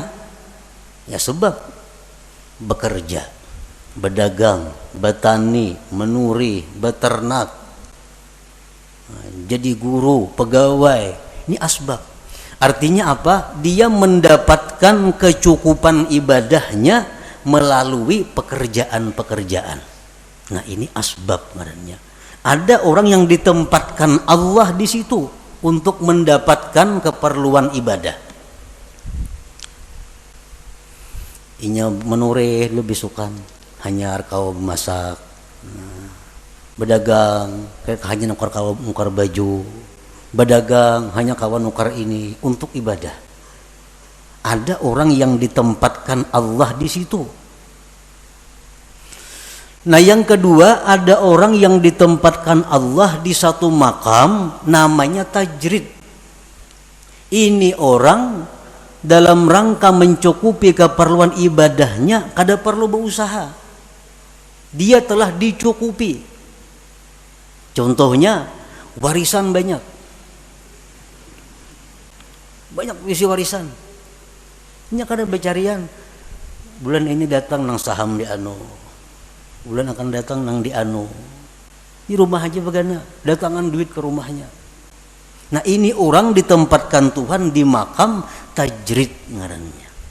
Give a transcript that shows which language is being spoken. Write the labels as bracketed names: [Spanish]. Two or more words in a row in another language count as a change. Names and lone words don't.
[Indonesian] Ya sebab bekerja, berdagang, bertani, menuri, beternak, jadi guru, pegawai. Ini asbab. Artinya apa? Dia mendapatkan kecukupan ibadahnya melalui pekerjaan-pekerjaan. [Banjar] Nah, ini asbab ngarannya. [Indonesian] Ada orang yang ditempatkan Allah di situ untuk mendapatkan keperluan ibadah. [Banjar] Inya menureh lebih sukan hanya kau masak, berdagang kayak hanya nukar baju, berdagang hanya kawan nukar ini untuk ibadah. [Indonesian] Ada orang yang ditempatkan Allah di situ. Nah, yang kedua, ada orang yang ditempatkan Allah di satu makam namanya tajrid. [Banjar] Ini orang dalam rangka mencukupi keperluan ibadahnya kada perlu berusaha. [Indonesian] Dia telah dicukupi. Contohnya warisan banyak. Banyak isi warisan. [Banjar] Ini kada becarian. Bulan ini datang nang saham di anu. Bulan akan datang nang di anu. Di rumah aja bagana, datangan duit ke rumahnya. Nah, ini orang ditempatkan Tuhan di makam tajrid ngarannya.